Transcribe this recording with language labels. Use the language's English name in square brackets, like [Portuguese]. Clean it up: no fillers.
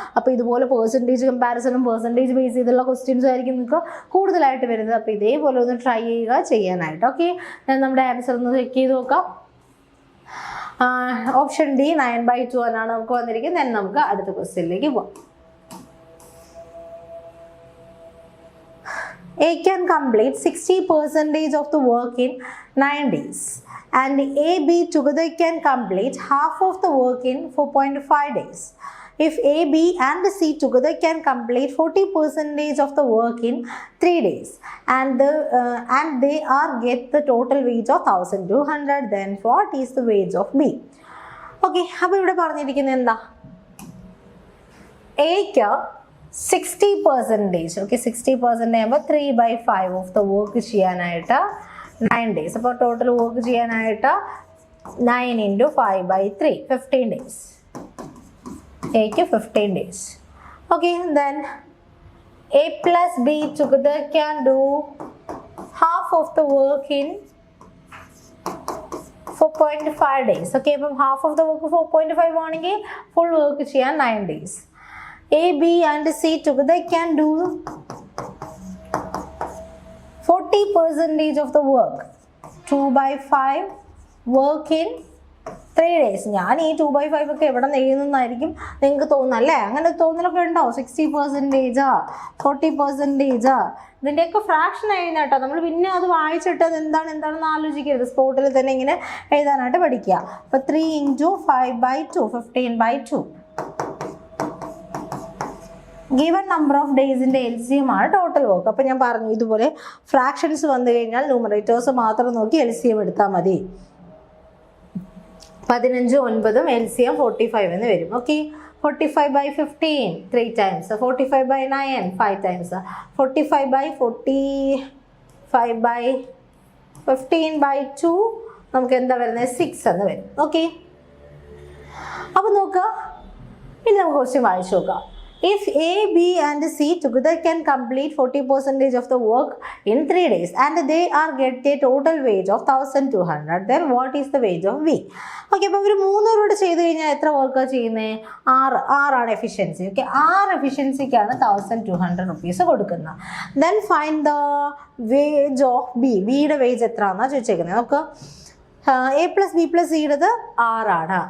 [Malayalam] അപ്പോൾ ഇതുപോലെ percentage കമ്പാരിസണും percentage base ചെയ്തുള്ള ക്വസ്റ്റ്യൻസ് ആയിരിക്കും നിങ്ങൾക്ക് കൂടുതലായിട്ട് വരുന്നത്. അപ്പോൾ ഇതേപോലെ ഒന്ന് ട്രൈ ചെയ്യുക ചെയ്യാനായിട്ട്. ഓക്കെ, നമ്മുടെ ആൻസർ ഒന്ന് ചെക്ക് ചെയ്ത് നോക്കാം. ഓപ്ഷൻ ഡി 9/2 എന്നാണ് നമുക്ക് വന്നിരിക്കുന്നത്. then നമുക്ക് അടുത്ത ക്വസ്റ്റ്യനിലേക്ക് പോകാം. [English] A can complete 60% of the work in 9 days and A, B together can complete half of the work in 4.5 days. If A, B and C together can complete 40% of the work in 3 days and they are get the total wage of 1200, then what is the wage of B? [Malayalam] Okay, അപ്പോൾ ഇവിടെ പറഞ്ഞിരിക്കുന്നത് എന്താ? Aക്ക് 60%, okay 60% ആകുമ്പോൾ 3/5 [English] of the work [Malayalam] ചെയ്യാനായിട്ട് 9 days. അപ്പോൾ total work ചെയ്യാനായിട്ട് 9 into 5/3 15 days. Aക്ക് 15 days. [English] Okay, then A plus B together can do half of the work in 4.5 days. [Malayalam] Okay, അപ്പം [English] half of the work [Malayalam] 4.5 ആണെങ്കിൽ [English] full work [Malayalam] ചെയ്യാൻ 9 days. [English] A, B and C together can do 40% of the work 2/5 work in 3 days. [Malayalam] ഞാൻ ഈ 2/5 ഒക്കെ എവിടെ നിന്ന് എഴുതുന്നതായിരിക്കും നിങ്ങൾക്ക് തോന്നുന്നല്ലേ? അങ്ങനെ തോന്നലൊക്കെ ഉണ്ടോ? 60%, 40%, ഇതിൻ്റെയൊക്കെ ഫ്രാക്ഷൻ എഴുതുന്ന കേട്ടോ. നമ്മൾ പിന്നെ അത് വായിച്ചിട്ട് അത് എന്താണെന്ന് ആലോചിക്കരുത്. സ്പോട്ടിൽ തന്നെ ഇങ്ങനെ എഴുതാനായിട്ട് പഠിക്കുക. അപ്പോൾ 3 into 5/2 15/2. Given number of ഡേയ്സിൻ്റെ LCM ആണ് ടോട്ടൽ വർക്ക്. അപ്പോൾ ഞാൻ പറഞ്ഞു ഇതുപോലെ ഫ്രാക്ഷൻസ് വന്നു കഴിഞ്ഞാൽ ന്യൂമറേറ്റേഴ്സ് മാത്രം നോക്കി LCM എടുത്താൽ മതി. 15 9 LCM 45 എന്ന് വരും. ഓക്കെ, 45/15 3 times, 45/9 5 times, 45/15/2 നമുക്ക് എന്താ വരുന്നത്? 6 എന്ന് വരും. ഓക്കെ, അപ്പോൾ നോക്കുക, ഇനി നമുക്ക് ക്വസ്റ്റ്യൻ വായിച്ചു നോക്കാം. [English] If A, B and C together can complete 40% of the work in 3 days and they are get a total wage of 1200, then what is the wage of B? [Malayalam] Okay, അപ്പോൾ ഇവർ 3 പേരോട് ചെയ്ത് കഴിഞ്ഞാൽ എത്ര വർക്കാണ് ചെയ്യുന്നത്? 6 എഫിഷ്യൻസി. ഓക്കെ, 6 എഫിഷ്യൻസിക്കാണ് 1200 rupees കൊടുക്കുന്നത്. Then [English] Find the wage of B. [Malayalam] ബിയുടെ വേജ് എത്ര ആണെന്നാണ് ചോദിച്ചേക്കുന്നത്. നമുക്ക് A plus B plus Cയുടേത് 6 ആണ്.